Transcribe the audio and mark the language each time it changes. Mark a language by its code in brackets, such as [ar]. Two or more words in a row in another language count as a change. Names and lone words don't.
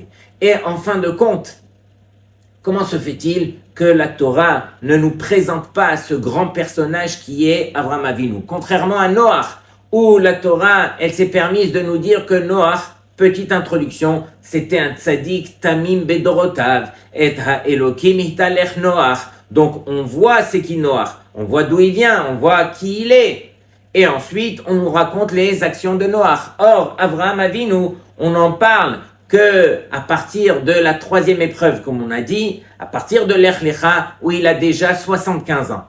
[fr] Et en fin de compte, comment se fait-il que la Torah ne nous présente pas ce grand personnage qui est Avraham Avinu? Contrairement à Noach, où la Torah, elle s'est permise de nous dire que Noach, petite introduction, c'était un [he] צדיק תמים בדורותיו את האלהים התהלך נח. [fr] Donc on voit c'est qui Noach, on voit d'où il vient, on voit qui il est. Et ensuite, on nous raconte les actions de Noach. Or, Avraham Avinu, on en parle que à partir de la troisième épreuve, comme on a dit, à partir de l' [he] לך לך, [fr] où il a déjà 75 ans.